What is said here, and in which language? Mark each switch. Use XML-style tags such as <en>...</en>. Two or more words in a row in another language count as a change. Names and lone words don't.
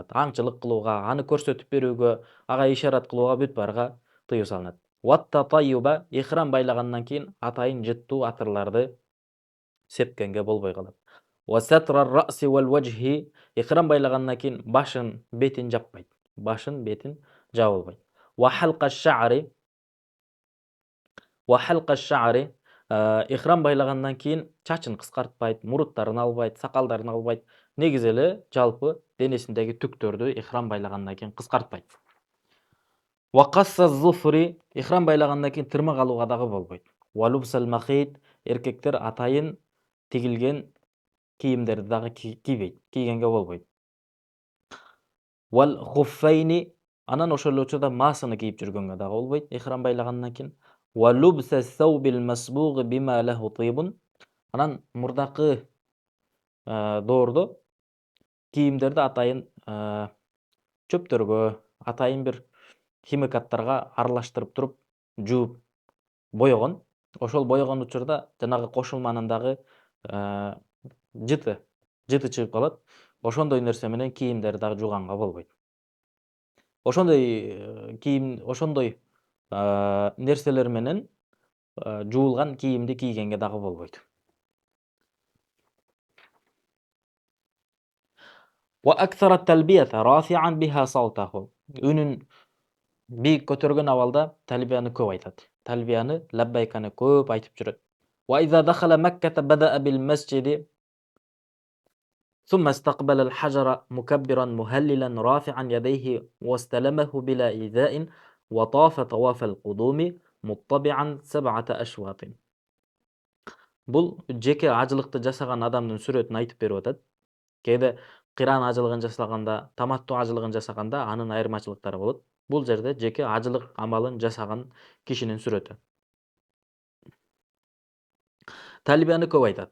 <ky>Аңчылык кылууга, аны көрсөтүп берүүгө, ага ишарат кылууга бүт барга тыюу салынат.</ky> <ar>والتطيب,</ar> <ky>ихрам байлагандан кийин атайын жыттуу атырларды сепкенге болбой калат.</ky> <ar>وستر الرأس والوجه,</ar> <ky>ихрам байлагандан кийин башын, бетин жаппайт. Башын, бетин жабылбайт.</ky> <ar>وحلق الشعر,</ar> <ky>Ихрам байлагандан кийин чачын кыскартпайт, муруттарын албайт, сакалдарын албайт. Негизи эле жалпы денесиндеги түктөрдү ихрам байлагандан кийин кыскартпайт.</ky> <ar>وقص الظفر,</ar> <ky>ихрам байлагандан кийин тырмак алууга дагы болбойт.</ky> <ar>ولبس المخيط,</ar> <ky>эркектер атайын тигилген кийимдерди дагы кийбейт, кийгенге болбойт.</ky> <ar>والخفين,</ar> <ky>анан ошол эле учурда маасыны кийип жүргөнгө дагы болбойт ихрам байлагандан кийин.</ky> <ar>ولبس الثوب المصبوغ بما له طيب,</ar> <ky>анан мурдакы доордо кийимдерди атайын чөптөргө, атайын бир химикаттарга аралаштырып туруп жууп боёгон. Ошол боёгон учурда жанагы кошулманын дагы жыты чыгып калат. Ошондой нерсе менен кийимдерди дагы жууганга болбойт. Ошондой нерселер менен жуулган кийимди кийгенге дагы болбойт.</ky> <ar>وأكثر التلبية رافعا بها صوته.</ar> <ky>Үнүн бийик көтөргөн абалда талбияны көп айтат. Талбияны, лаббайканы көп айтып жүрөт.</ky> <ar>وإذا دخل مكة بدأ بالمسجد ثم استقبل الحجر مكبرا مهللا رافعا يديه واستلمه بلا إيذاء وطاف طواف القدوم مطبعا 7 أشواط.</ar> <ky>Бул жеке ажылыкты жасаган адамдын сүрөтүн айтып берип атат. Кээде кыран ажылыгын жасаганда, таматту ажылыгын жасаганда анын айырмачылыктары болот. Бул жерде жеке ажылык амалын жасаган кишинин сүрөтү. Талбияны көп айтат.</ky>